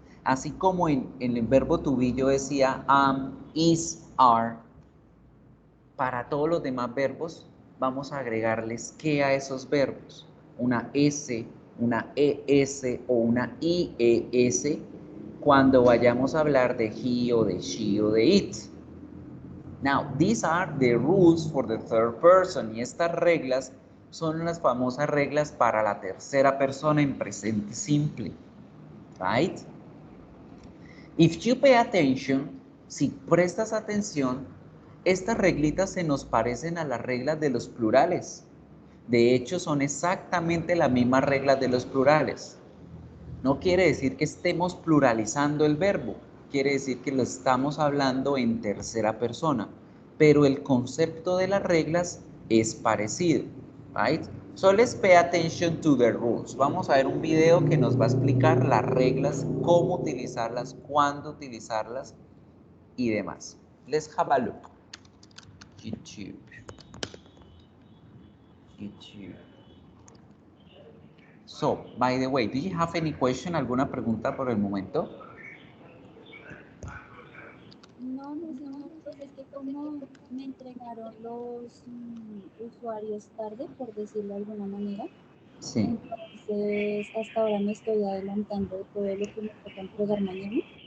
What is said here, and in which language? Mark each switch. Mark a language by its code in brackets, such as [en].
[es] Así como en el verbo to be yo decía am, is, are, para todos los demás verbos vamos a agregarles ¿qué a esos verbos? Una S, una ES o una IES cuando vayamos a hablar de he o de she o de it. [en] Now, these are the rules for the third person. [es] Y estas reglas son las famosas reglas para la tercera persona en presente simple. [en] Right? If you pay attention, [es] si prestas atención, estas reglitas se nos parecen a las reglas de los plurales. De hecho, son exactamente las mismas reglas de los plurales. No quiere decir que estemos pluralizando el verbo, quiere decir que lo estamos hablando en tercera persona, pero el concepto de las reglas es parecido, [en] right? So let's pay attention to the rules. [es] Vamos a ver un video que nos va a explicar las reglas, cómo utilizarlas, cuándo utilizarlas y demás. [en] Let's have a look. YouTube. So, by the way, do you have any question? [es] ¿Alguna pregunta por el momento? No, señor, pues es que como me entregaron los usuarios tarde, por decirlo de alguna manera, Sí. entonces hasta ahora me estoy adelantando de todo lo que me toca entregar mañana.